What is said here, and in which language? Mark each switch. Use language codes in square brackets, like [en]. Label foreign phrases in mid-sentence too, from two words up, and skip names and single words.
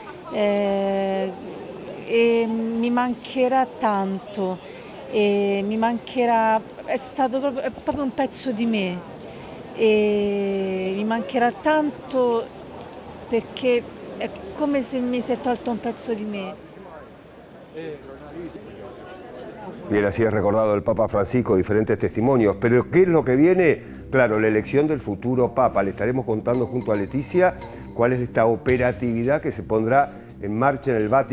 [it] e mi mancherà tanto, mi mancherà, è proprio un pezzo di me, e mi mancherà tanto perché è come se mi si è tolto un pezzo di me. [es] Bien, así es recordado el Papa Francisco, diferentes testimonios. Pero ¿qué es lo que viene? Claro, la elección del futuro Papa. Le estaremos contando junto a Leticia cuál es esta operatividad que se pondrá en marcha en el Vaticano.